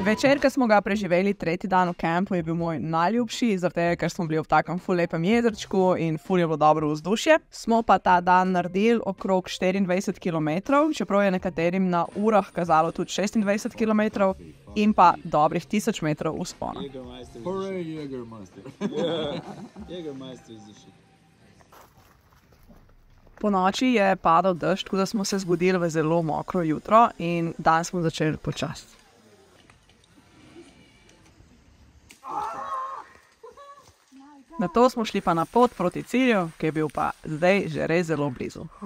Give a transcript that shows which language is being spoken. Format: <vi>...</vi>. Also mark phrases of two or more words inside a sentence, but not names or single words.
<sl>Večer, ki smo ga preživeli tretji dan v kampu, je bil moj najljubši, zaradi tega, ker smo bili v takem ful lepem jezerčku in ful je bilo dobro vzdušje. Smo pa ta dan naredili okrog 24 km, čeprav je nekaterim na urah kazalo tudi 26 km in pa dobrih 1000 metrov vzpona.</sl> <en>Hooray, Jägermeister. Jägermeister is the shit.</en> <sl>Po noči je padal dež, tako da smo se zbudili v zelo mokro jutro in dan smo začeli počasi. Nato smo šli pa na pot proti cilju, ki je bil pa zdaj že res zelo blizu.</sl>